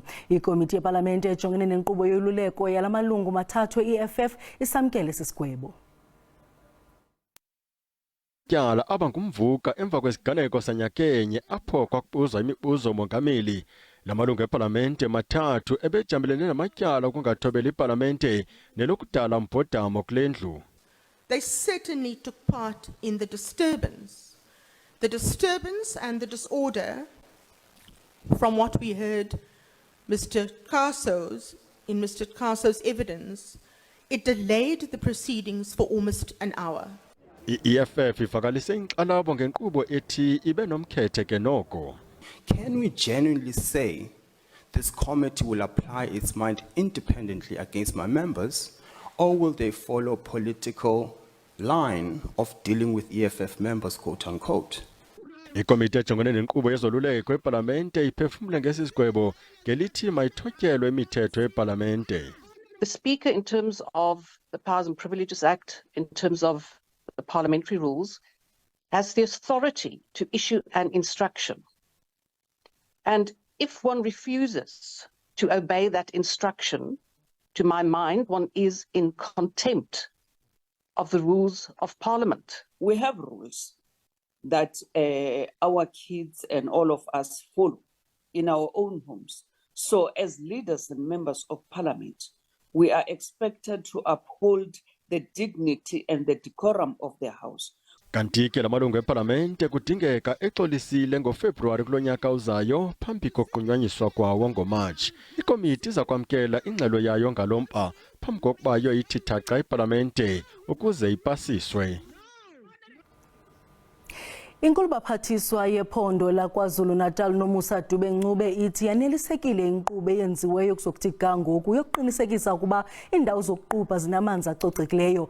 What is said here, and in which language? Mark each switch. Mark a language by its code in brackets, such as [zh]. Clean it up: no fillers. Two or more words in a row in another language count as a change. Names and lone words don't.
[xh] Ikomiti yeParliamentary ejongene nenkqubo yoluleko yalamalungu mathathu e-EFF isamkele sisigwebo. amatyala abangumvuka emva kwesiganeko sanyakenye apho kwakubuzwa imibuzo mongameli. Namalungu epalamente mathathu ebejamelene namatyala ukungathobeli ipalamente nelokudala mbhodamo kule ndlu. [en] They certainly took part in the disturbance. The disturbance and the disorder, from what we heard in Mr. Caso's evidence, it delayed the proceedings for almost an hour. [xh] I-EFF ivakalise inkxalabo ngenkqubo ethi ibe nomkhethe ke noko. [en] Can we genuinely say this committee will apply its mind independently against my members, or will they follow political line of dealing with EFF members, quote unquote? [xh] Ikomite ejongene nenkqubo yezoluleko epalamente iphefumle ngesi sigwebo ngelithi mayithotyelwe imithetho epalamente. [en] The Speaker, in terms of the Powers and Privileges Act, in terms of the parliamentary rules, has the authority to issue an instruction. And if one refuses to obey that instruction, to my mind, one is in contempt of the rules of Parliament. We have rules that our kids and all of us follow in our own homes. So as leaders and members of Parliament, we are expected to uphold the dignity and the decorum of the House. [xh] Kanti ke lamalungu epalamente kudingeka exolisile ngoFebruwari kulo nyaka uzayo phambi kokunyanyiswa kwawo ngoMarch. Ikomiti iza kwamkela ingxelo yayo ngalompa phambi kokuba yoyithi thaca ipalamente ukuze ipasiswe. Inkulu baphathiswa yephondo laKwaZulu-Natal noMusa Dube-Ncube ithi yanelisekile inkqubo eyenziweyo kuzokuthi gangoku yokuqinisekisa ukuba indawo zokuqubha zinamanzi acocekileyo.